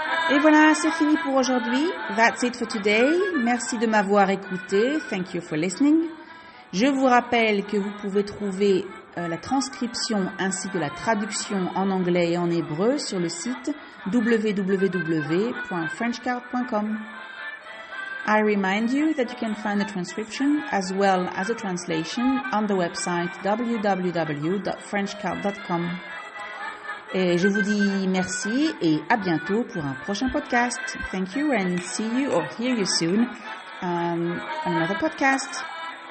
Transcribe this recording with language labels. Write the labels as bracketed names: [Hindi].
[French] Et voilà, c'est fini pour aujourd'hui. [English] That's it for today. [French] Merci de m'avoir écouté. [English] Thank you for listening. [French] Je vous rappelle que vous pouvez trouver la transcription ainsi que la traduction en anglais et en hébreu sur le site www.frenchcard.com. [English] I remind you that you can find the transcription as well as a translation on the website www.frenchcard.com. [French] Et je vous dis merci et à bientôt pour un prochain podcast. [English] Thank you and see you or hear you soon on another podcast.